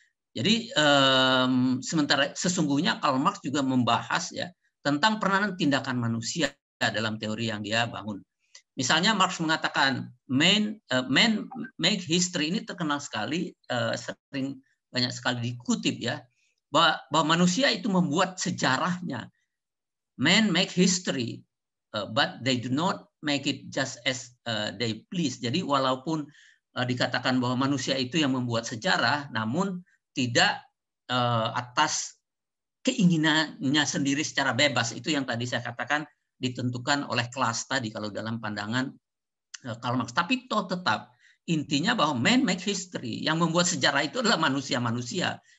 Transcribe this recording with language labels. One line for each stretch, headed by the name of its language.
Indonesian: Jadi sementara sesungguhnya Karl Marx juga membahas ya tentang peranan tindakan manusia dalam teori yang dia bangun. Misalnya Marx mengatakan
English: man make history,
Indonesian: ini terkenal sekali, sering banyak sekali dikutip ya, bahwa manusia itu membuat sejarahnya.
English: Men make history, but they do not make it just as they please.
Indonesian: Jadi walaupun dikatakan bahwa manusia itu yang membuat sejarah, namun tidak atas keinginannya sendiri secara bebas. Itu yang tadi saya katakan ditentukan oleh kelas tadi kalau dalam pandangan Karl Marx. Tapi toh tetap intinya bahwa
English: man make history,
Indonesian: yang membuat sejarah itu adalah manusia-manusia.